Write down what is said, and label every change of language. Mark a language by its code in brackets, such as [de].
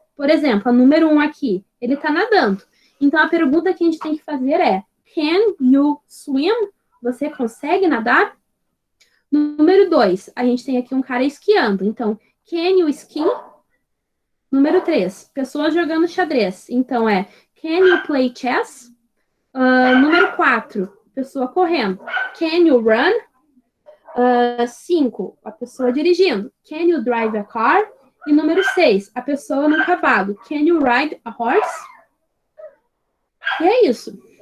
[pt] Por exemplo, a número 1 aqui, ele está nadando. Então, a pergunta que a gente tem que fazer é, [en] can you swim? [pt] Você consegue nadar? Número 2, a gente tem aqui um cara esquiando. Então, [en] can you ski? [pt] Número 3, pessoas jogando xadrez. [en] Então, can you play chess? [pt] Número 4, pessoa correndo. [en] Can you run? 5, [pt] a pessoa dirigindo. [en] Can you drive a car? [pt] E número 6, a pessoa no cavalo. [en] Can you ride a horse? [pt] E é isso.